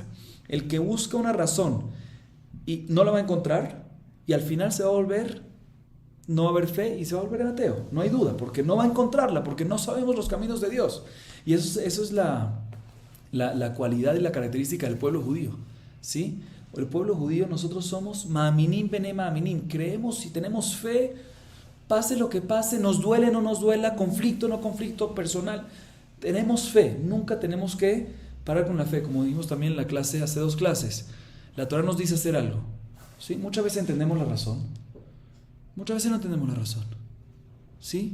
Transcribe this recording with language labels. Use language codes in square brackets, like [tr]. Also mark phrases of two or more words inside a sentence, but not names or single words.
[es] El que busca una razón y no la va a encontrar, y al final se va a volver, no va a haber fe y se va a volver ateo. No hay duda, porque no va a encontrarla, porque no sabemos los caminos de Dios. Y eso es la cualidad y la característica del pueblo judío, ¿sí? El pueblo judío, nosotros somos [he] מאמינים בני מאמינים, [es] creemos y tenemos fe, pase lo que pase, nos duele, no nos duela, conflicto, no conflicto personal, tenemos fe, nunca tenemos que parar con la fe, como dijimos también en la clase, hace 2 clases, la Torah nos dice hacer algo, ¿sí? Muchas veces entendemos la razón, muchas veces no entendemos la razón, ¿sí?